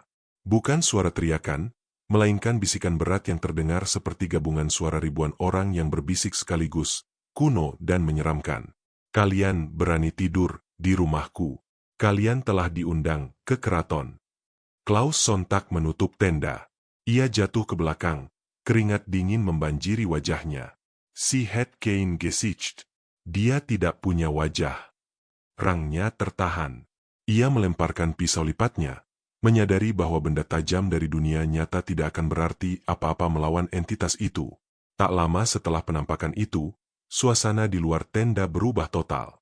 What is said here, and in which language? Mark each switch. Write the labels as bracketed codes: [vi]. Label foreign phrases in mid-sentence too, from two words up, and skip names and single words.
[id] Bukan suara teriakan, melainkan bisikan berat yang terdengar seperti gabungan suara ribuan orang yang berbisik sekaligus, kuno dan menyeramkan. Kalian berani tidur di rumahku. Kalian telah diundang ke keraton. Klaus sontak menutup tenda. Ia jatuh ke belakang, keringat dingin membanjiri wajahnya. [de] Sie hat kein Gesicht. [id] Dia tidak punya wajah. Rangnya tertahan. Ia melemparkan pisau lipatnya, menyadari bahwa benda tajam dari dunia nyata tidak akan berarti apa-apa melawan entitas itu. Tak lama setelah penampakan itu, suasana di luar tenda berubah total.